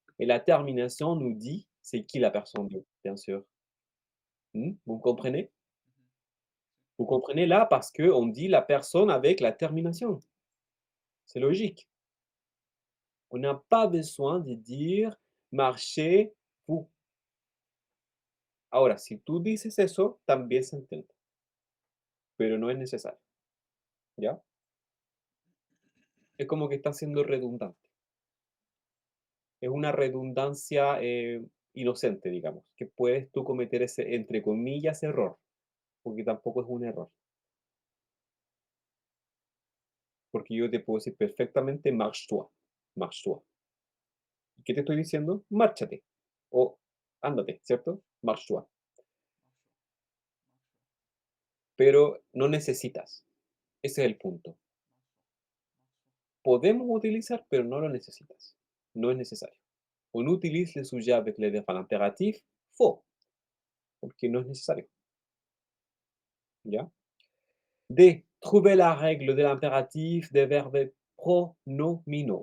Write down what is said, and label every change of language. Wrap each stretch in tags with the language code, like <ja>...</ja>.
<fr>Et la termination nous dit c'est qui la personne, bien sûr. Vous me comprenez? Vous comprenez là? Parce qu'on dit la personne avec la terminación. C'est logique. On n'a pas besoin de dire marchez vous.</fr> <es>Ahora, si tú dices eso, también se entiende, pero no es necesario, ¿ya? Es como que está siendo redundante. Es una redundancia inocente, digamos, que puedes tú cometer ese, entre comillas, error, porque tampoco es un error. Porque yo te puedo decir perfectamente</es> <fr>marche-toi, marche-toi.</fr> <es>¿Qué te estoy diciendo? Márchate o ándate, ¿cierto? Marche-toi. Pero no necesitas. Ese es el punto. Podemos utilizar, pero no lo necesitas. No es necesario.</es> <fr>On utilise le sujet avec le verbe à l'impératif faux,</fr> <es>porque no es necesario. ¿Ya?</es> <fr>D. Trouver la règle de l'impératif des verbes pronominaux.</fr>